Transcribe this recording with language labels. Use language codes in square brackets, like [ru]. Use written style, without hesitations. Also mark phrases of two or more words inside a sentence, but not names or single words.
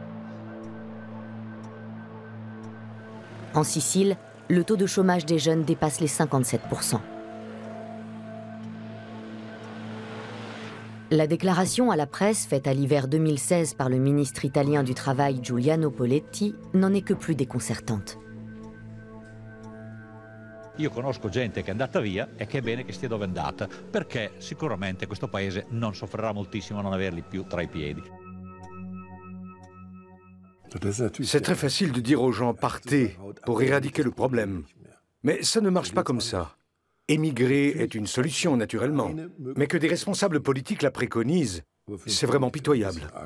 [fr] En Sicile, le taux de chômage des jeunes dépasse les 57%. La déclaration à la presse faite à l'hiver 2016 par le ministre italien du Travail Giuliano Poletti n'en est que plus déconcertante. [it] Io conosco gente che è andata via e che è bene che stia dove è andata, perché sicuramente questo paese non soffrirà moltissimo a non averli più tra i piedi. [fr] C'est très facile de dire aux gens « partez » pour éradiquer le problème. Mais ça ne marche pas comme ça. Émigrer est une solution, naturellement. Mais que des responsables politiques la préconisent, c'est vraiment pitoyable.